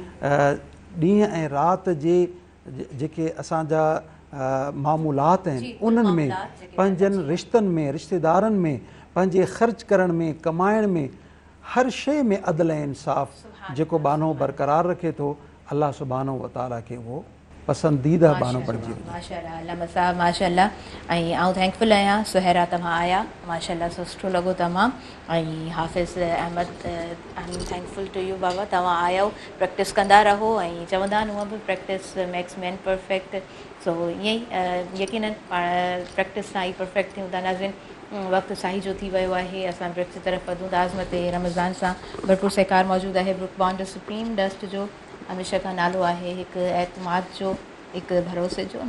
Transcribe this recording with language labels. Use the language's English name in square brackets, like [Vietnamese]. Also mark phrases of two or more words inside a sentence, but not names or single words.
[Sindhi] ॾींहं ऐं राति जे जेके असांजा मामूलात आहिनि उन्हनि में, पंहिंजनि रिश्तनि में, रिश्तेदारनि में, पंहिंजे ख़र्च करण में, कमाइण में, हर शइ में अदल ऐं इंसाफ़ जेको बानो बरक़रार रखे थो, [Arabic] الله سبحانه وتعالى [Sindhi] खे उहो पसंदीदा बानो बणिजी वञे। माशाअल्लाह अल्लामा साहब माशाअल्लाह। ऐं आउं थैंकफुल आहियां सुहैरा तव्हां आया, माशाअल्लाह सुठो लॻो तमामु। ऐं हाफ़िज़ अहमद [English] I am thankful to you [Sindhi] बाबा, तव्हां आयो, प्रैक्टिस कंदा रहो। ऐं चवंदा आहिनि हूअं बि [English] practice makes man perfect. [Sindhi] सो ईअं ई यकीनन पाण प्रैक्टिस सां ई परफेक्ट थियूं था। नाज़रीन वक़्तु साही जो थी वियो आहे, असां ब्रेक जी तरफ़ वधूं था। आज़मत रमज़ान सां भरपूर सहकार मौजूदु आहे। ब्रुक बॉन्ड सुप्रीम डस्ट जो हमेशह खां नालो आहे, हिकु एतमाद जो, हिकु भरोसे जो।